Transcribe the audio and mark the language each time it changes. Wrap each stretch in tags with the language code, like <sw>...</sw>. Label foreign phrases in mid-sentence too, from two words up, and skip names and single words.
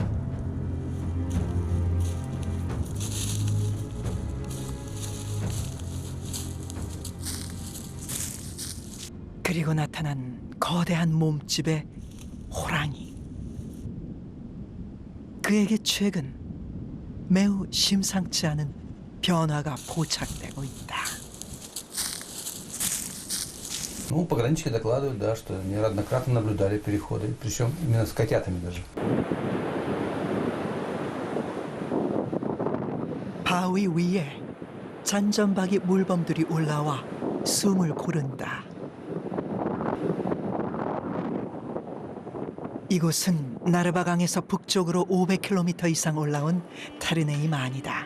<ko>그리고 나타난 거대한 몸집의 호랑이. 그에게 최근 매우 심상치 않은 변화가 포착되고 있다.</ko> <ru>Ну, пограничники докладывают, да, что неоднократно наблюдали переходы, причем именно с котятами даже.</ru> <ko>바위 위에 잔점박이 물범들이 올라와 숨을 고른다. 이곳은 나르바강에서 북쪽으로 500km 이상 올라온 타르네이만이다.</ko>